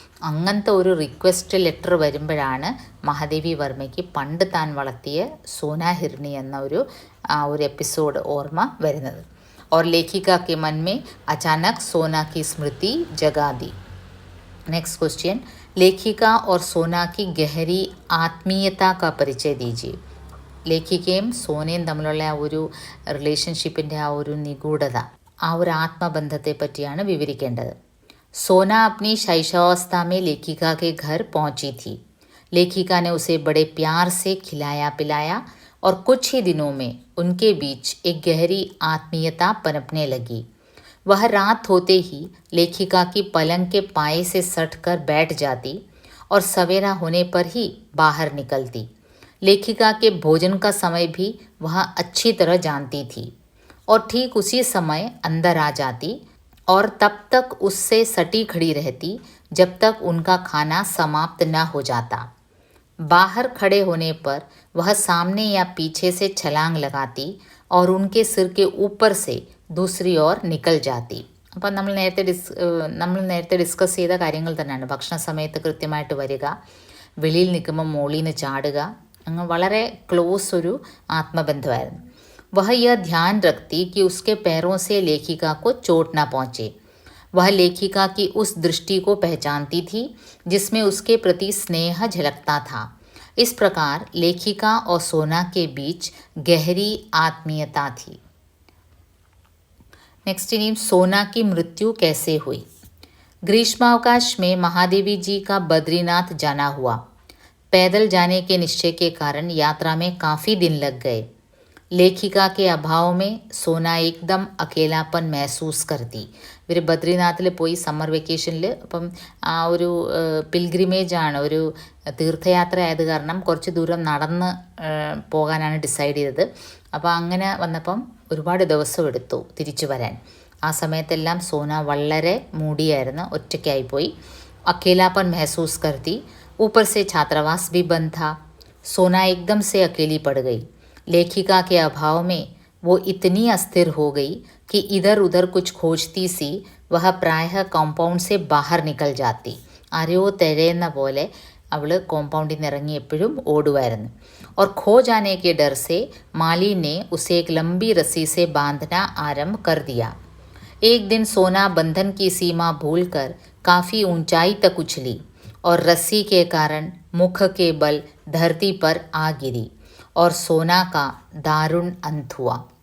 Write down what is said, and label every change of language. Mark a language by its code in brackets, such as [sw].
[ml] അങ്ങനത്തെ ഒരു request letter വരുമ്പോഴാണ് മഹാദേവി വർമ്മയ്ക്ക് പണ്ട് താൻ വളർത്തിയ സോന ഹിർണി എന്ന ഒരു എപ്പിസോഡ് ഓർമ്മ വരുന്നത്. [hi] और लेखिका के मन में अचानक सोना की स्मृति जगा दी. नेक्स्ट क्वेश्चन, लेखिका और सोना की गहरी ആത്മീയത का परिचय दीजिए. [ml] ലേഖികയും സോനയും തമ്മിലുള്ള ആ ഒരു റിലേഷൻഷിപ്പിൻ്റെ ആ ഒരു നിഗൂഢത, ആ ഒരു ആത്മബന്ധത്തെ പറ്റിയാണ് വിവരിക്കേണ്ടത്. [hi] സോന अपनी शैशवावस्था में लेखिका के घर पहुंची थी. लेखिका ने उसे बड़े प्यार से खिलाया पिलाया और कुछ ही दिनों में उनके बीच एक गहरी आत्मीयता पनपने लगी. वह रात होते ही लेखिका की पलंग के पाए से सट कर बैठ जाती और सवेरा होने पर ही बाहर निकलती. लेखिका के भोजन का समय भी वह अच्छी तरह जानती थी और ठीक उसी समय अंदर आ जाती और तब तक उससे सटी खड़ी रहती जब तक उनका खाना समाप्त न हो जाता. बाहर खड़े होने पर वह सामने या पीछे से छलांग लगाती और उनके सिर के ऊपर से दूसरी ओर निकल जाती. [ml] അപ്പം നമ്മൾ നേരത്തെ ഡിസ്കസ് ചെയ്ത കാര്യങ്ങൾ തന്നെയാണ്. ഭക്ഷണ സമയത്ത് കൃത്യമായിട്ട് വരിക, വെളിയിൽ നിൽക്കുമ്പോൾ മോളിൽ നിന്ന് ചാടുക, അങ്ങ് വളരെ ക്ലോസ് ഒരു ആത്മബന്ധമായിരുന്നു. [hi] वह यह ध्यान रखती कि उसके पैरों से लेखिका को चोट न पहुँचे। वह लेखिका की उस दृष्टि को पहचानती थी जिसमें उसके प्रति स्नेह झलकता था। इस प्रकार लेखिका और सोना के बीच गहरी आत्मीयता थी। नेक्स्ट इन सोना की मृत्यु कैसे हुई। ग्रीष्मावकाश में महादेवी जी का बद्रीनाथ जाना हुआ। पैदल जाने के निश्चय के कारण यात्रा में काफ़ी दिन लग गए। ലേഖിക के अभाव में സോന एकदम അകേലാപ്പൻ महसूस करती। [ml] ഇവർ ബദ്രിനാഥിൽ പോയി സമ്മർ വെക്കേഷനിൽ, അപ്പം ആ ഒരു പിൽഗ്രിമേജാണ്, ഒരു തീർത്ഥയാത്ര ആയത് കാരണം കുറച്ച് ദൂരം നടന്ന് പോകാനാണ് ഡിസൈഡ് ചെയ്തത്. അപ്പോൾ അങ്ങനെ വന്നപ്പം ഒരുപാട് ദിവസം എടുത്തു തിരിച്ചു വരാൻ. ആ സമയത്തെല്ലാം സോന വളരെ മൂടിയായിരുന്നു, ഒറ്റയ്ക്കായിപ്പോയി. [hi] अकेलापन महसूस करती। ऊपर से छात्रावास भी बंद था। सोना एकदम से अकेली पड़ गई। लेखिका के अभाव में वो इतनी अस्थिर हो गई कि इधर उधर कुछ खोजती सी वह प्रायः कॉम्पाउंड से बाहर निकल जाती. [ml] ആരെയോ തിരയുന്ന പോലെ അവൾ കോമ്പൗണ്ടിൽ നിന്ന് ഇറങ്ങി എപ്പോഴും ഓടുമായിരുന്നു. [hi] और खो जाने के डर से माली ने उसे एक लंबी रस्सी से बांधना आरंभ कर दिया. एक दिन सोना बंधन की सीमा भूलकर काफ़ी ऊंचाई तक उछली और रस्सी के कारण मुख के बल धरती पर आ गिरी और सोना का दारुण अंत हुआ.